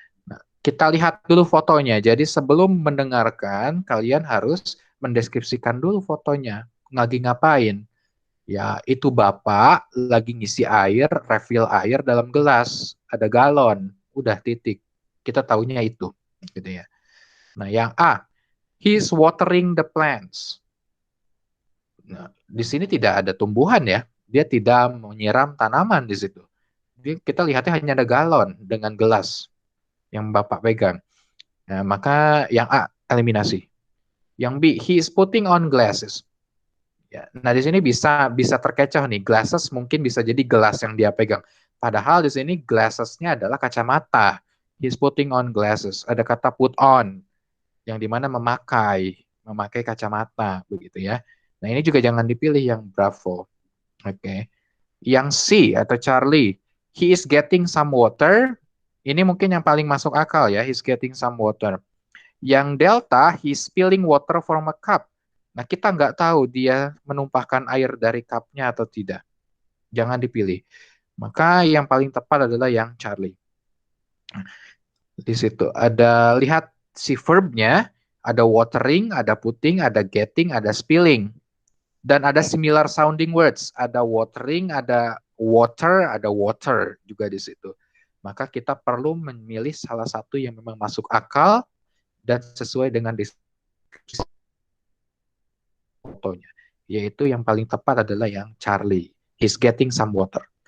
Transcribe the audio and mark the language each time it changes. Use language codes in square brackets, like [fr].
[id] Nah, kita lihat dulu fotonya. Jadi sebelum mendengarkan, kalian harus mendeskripsikan dulu fotonya. Lagi ngapain? Ya, itu Bapak lagi ngisi air, refill air dalam gelas. Ada galon. Udah titik. Kita taunya itu. Gitu ya. Nah, yang A. [en] He is watering the plants. [id] Nah, di sini tidak ada tumbuhan ya. Dia tidak menyiram tanaman di situ. Kita lihatnya hanya ada galon dengan gelas yang Bapak pegang. Nah, maka yang A, eliminasi. Yang B, [en] he is putting on glasses. [id] Ya, nah di sini bisa terkecoh nih, glasses mungkin bisa jadi gelas yang dia pegang. Padahal di sini glasses-nya adalah kacamata. [en] He's putting on glasses. [id] Ada kata put on, yang dimana memakai kacamata, begitu ya. Nah ini juga jangan dipilih yang Bravo. Oke. Yang C atau Charlie, [en] he is getting some water. [id] Ini mungkin yang paling masuk akal ya, [en] he's getting some water. [id] Yang Delta, [en] he's spilling water from a cup. [id] Nah, kita nggak tahu dia menumpahkan air dari cupnya atau tidak. Jangan dipilih. Maka yang paling tepat adalah yang Charlie. Di situ ada, lihat si verbnya, ada watering, ada putting, ada getting, ada spilling. Dan ada similar sounding words. Ada watering, ada water juga di situ. Maka kita perlu memilih salah satu yang memang masuk akal dan sesuai dengan deskripsi fotonya. Yaitu yang paling tepat adalah yang Charlie. [en] He's getting some water.